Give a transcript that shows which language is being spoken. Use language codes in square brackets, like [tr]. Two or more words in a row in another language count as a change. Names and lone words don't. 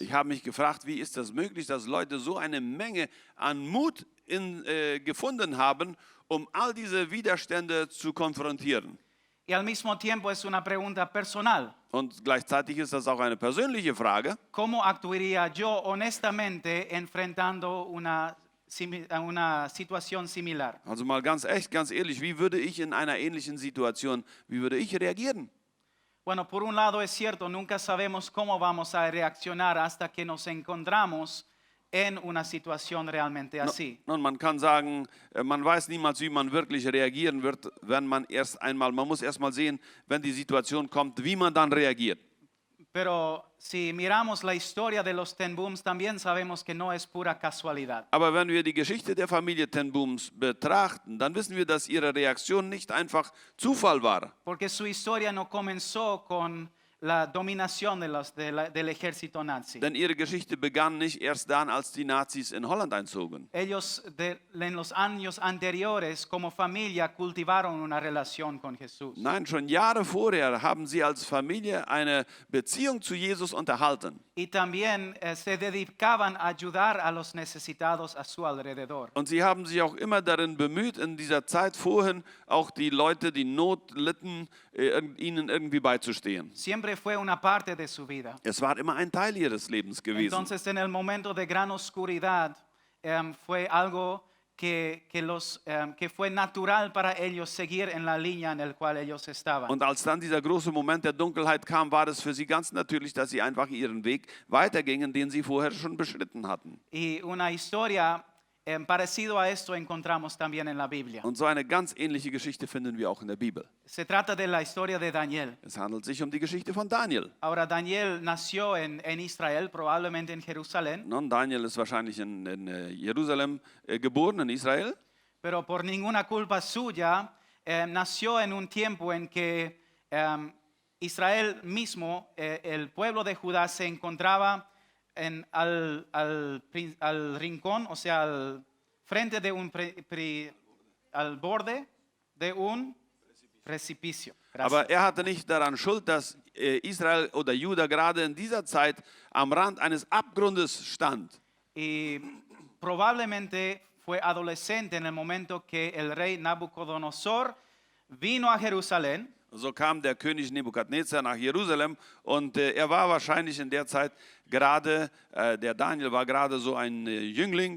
[de] Ich habe mich gefragt, wie ist das möglich, dass Leute so eine Menge an Mut gefunden haben, um all diese Widerstände zu konfrontieren. [es] Y al mismo tiempo es una pregunta personal. [de] Und gleichzeitig ist das auch eine persönliche Frage. [es] ¿Cómo actuaría yo honestamente enfrentando una situación similar? [de] Also mal ganz echt, ganz ehrlich, wie würde ich in einer ähnlichen Situation, wie würde ich reagieren? [es] Bueno, por un lado es cierto, nunca sabemos cómo vamos a reaccionar hasta que nos encontramos en una situación realmente así. [de] Nun, man kann sagen, man weiß niemals, wie man wirklich reagieren wird, wenn man muss erst mal sehen, wenn die Situation kommt, wie man dann reagiert. [es] Pero si miramos la historia de los Ten Booms, también sabemos que no es pura casualidad. [de] Aber wenn wir die Geschichte der Familie ten Booms betrachten, dann wissen wir, dass ihre Reaktion nicht einfach Zufall war. [es] Porque su historia no comenzó con la dominación del ejército nazi. [de] Denn ihre Geschichte begann nicht erst dann, als die Nazis in Holland einzogen. [es] Ellos en los años anteriores como familia cultivaron una relación con Jesús. [de] Nein, schon Jahre vorher haben sie als Familie eine Beziehung zu Jesus unterhalten. [es] Y también se dedicaban a ayudar a los necesitados a su alrededor. [de] Und sie haben sich auch immer darin bemüht, in dieser Zeit vorhin auch die Leute, die Not litten, ihnen irgendwie beizustehen. [es] Siempre fue una parte de su vida. [de] Es war immer ein Teil ihres Lebens gewesen. [es] Entonces en el momento de gran oscuridad fue algo que fue natural para ellos seguir en la línea en la cual ellos estaban. [de] Und als dann dieser große Moment der Dunkelheit kam, war es für sie ganz natürlich, dass sie einfach ihren Weg weitergingen, den sie vorher schon beschritten hatten. [es] Y una historia parecido a esto encontramos también en la Biblia. [de] Und so eine ganz ähnliche Geschichte finden wir auch in der Bibel. [es] Se trata de la historia de Daniel. [de] Es handelt sich um die Geschichte von Daniel. [es] Ahora Daniel nació en Israel, probablemente en Jerusalén, [de] Nun, Daniel ist wahrscheinlich in Jerusalem geboren, in Israel. [es] pero por ninguna culpa suya nació en un tiempo en que Israel mismo, el pueblo de Judá, se encontraba al rincón, o sea, al frente de al borde de un precipicio. Gracias. [de] Aber er hatte nicht daran Schuld, dass Israel oder Juda gerade in dieser Zeit am Rand eines Abgrundes stand. [es] Y probablemente fue adolescente en el momento que el rey Nabucodonosor vino a Jerusalén. [de] So kam der König Nebukadnezar nach Jerusalem und er war wahrscheinlich in der Zeit gerade, der Daniel war gerade so ein Jüngling.